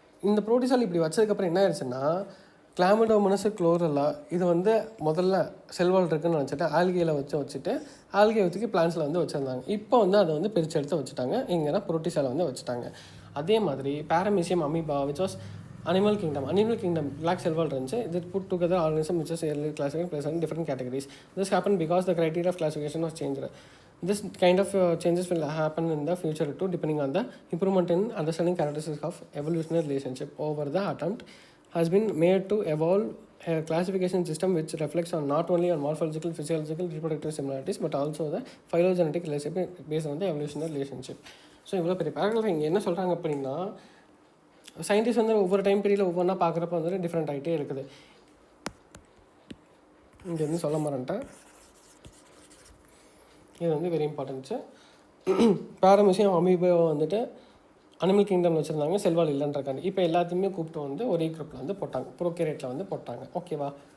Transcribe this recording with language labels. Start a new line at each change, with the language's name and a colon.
Tamil: இந்த ப்ரோட்டிசால் இப்படி வச்சதுக்கப்புறம் என்ன ஆயிடுச்சுன்னா கிளாமிடோமோனஸ் குளோரல்லா இது வந்து முதல்ல செல்வால் இருக்குன்னு நினச்சிட்டு ஆல்கேயில் வச்சுட்டு ஆல்கே வச்சுக்கு பிளான்ஸில் வந்து வச்சுருந்தாங்க. இப்போ வந்து அதை வந்து பிரித்து எடுத்து வச்சுட்டாங்க, எங்கன்னா ப்ரோட்டிசால் வந்து வச்சுட்டாங்க. அதே மாதிரி பேரமீசியம் amoeba which was animal kingdom black cell wall இருந்துச்சு.
English: இது put together organism which is early classified placed in different categories. This happened because the criteria of classification was changed. This kind of changes will happen in the future too, depending on the improvement in understanding characteristics of evolutionary relationship. Over the attempt has been made to evolve a classification system which reflects on not only on morphological, physiological, reproductive similarities but also the phylogenetic relationship based on the evolutionary relationship.
Tamil: So இவ்வளோ பெரிய paragraph இங்கே என்ன சொல்கிறாங்க அப்படின்னா, scientist வந்து ஒவ்வொரு time பீரியடில் ஒவ்வொன்றா பார்க்குறப்ப வந்துட்டு டிஃப்ரெண்ட் ஆகிட்டே இருக்குது. இங்கே வந்து சொல்ல மாட்டேன்ட்டேன், இது வந்து
English: Very important.
Tamil: பேரமீசியம் அமீபா வந்துட்டு அனிமல் கிங்டம் வச்சுருந்தாங்க, செல்வால் இல்லைன்றக்காண்டி இப்போ எல்லாத்தையுமே கூப்பிட்டு வந்து ஒரே குரூப்பில் வந்து போட்டாங்க, ப்ரோகேரியேட்டில் வந்து போட்டாங்க. ஓகேவா?